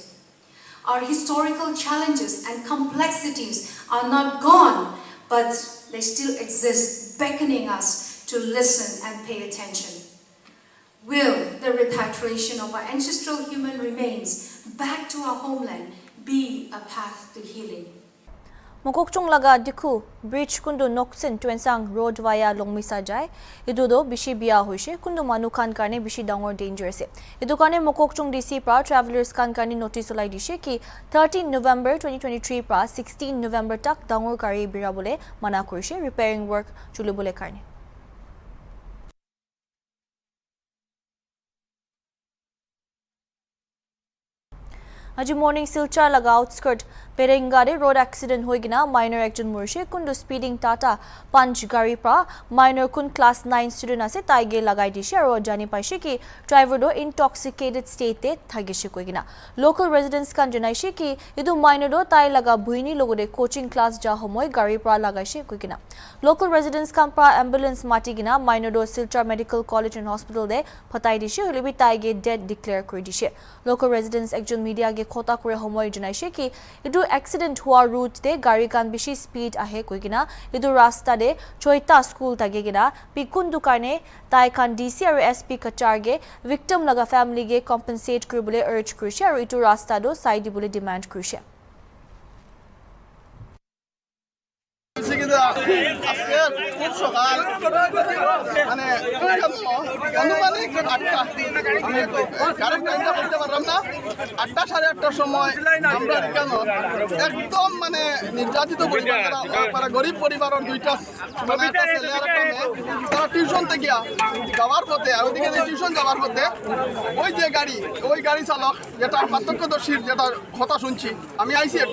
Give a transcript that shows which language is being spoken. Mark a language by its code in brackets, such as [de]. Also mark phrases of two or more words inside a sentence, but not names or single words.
[en] Our historical challenges and complexities are not gone, but they still exist, beckoning us to listen and pay attention. Will the repatriation of our ancestral human remains back to our homeland be a path to healing? [nag] Mokokchung laga dikhu bridge kundu noksin twensang road via longmisa jai idudo bishi bia hoise kundu manu khan karne bishi dangor danger se idu karne mokokchung DC pra travelers khan karne notice olai dishe ki 13 November 2023 pra 16 November tak dangor gari bira bole mana korise [en] repairing work [nag] chulu bole karne. Aji morning Silchar laga outskirt Perengare road accident hoigina minor ekjon morishe kundu speeding Tata Punch gari pra minor kun class 9 student ase taige lagai dishe aro jani paise ki driver do [en] intoxicated state [nag] te thagishe koigina [en] local residents [nag] kan janaishe ki idu minor do tai laga bhuini logore [en] coaching class [nag] ja homoy gari pra lagaishe koigina [en] local residents [nag] kan pra ambulance matigina minor do Silchar Medical College and Hospital de phatai dishe holibi taige dead declare kori dishe [en] local residents [nag] ekjon media ge khota kore homoy janaishe ki idu accident hua route te gari kan bishi speed ahe koigina idu rasta de choita school tage gina pikundu karne tai kan DC aro SP kachar ge victim laga family ge compensate kribule urge kurishe aro itu rasta do side dibule demand kurishe [bn] আজকে খুব সকাল মানে আনুমানিক 8টা আমি [en] correct time [bn] বলতে পারলাম না 8টা 8:30টার সময় আমরা এখানে একদম মানে নির্যাতিত পরিবার তারা গরিব পরিবারের দুইটা মানে একটা ছেলে আর একটা মেয়ে তারা টিউশন থেকে যাওয়ার পথে আর ওদিকে টিউশন যাওয়ার পথে ওই গাড়ি চালক যেটা পার্থক্যদর্শীর যেটা কথা শুনছি আমি আইছি একটু